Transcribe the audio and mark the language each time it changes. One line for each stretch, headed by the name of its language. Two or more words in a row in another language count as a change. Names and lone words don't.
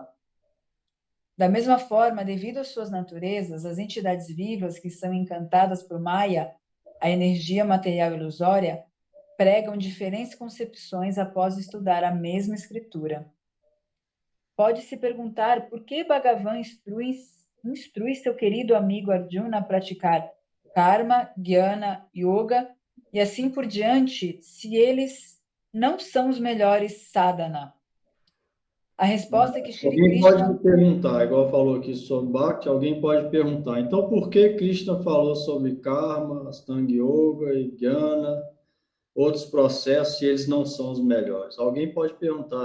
Portuguese: Da mesma forma, devido às suas naturezas, as entidades vivas que são encantadas por Maya, a energia material ilusória, pregam diferentes concepções após estudar a mesma escritura. Pode-se perguntar por que Bhagavan instrui seu querido amigo Arjuna a praticar karma, jnana, yoga e assim por diante, se eles não são os melhores sadhana. A resposta é que Shri Alguém Krishna... pode me perguntar, igual falou aqui sobre Bhakti, alguém pode perguntar, então por que Krishna falou sobre karma, Astanga Yoga e jnana, outros processos, se eles não são os melhores?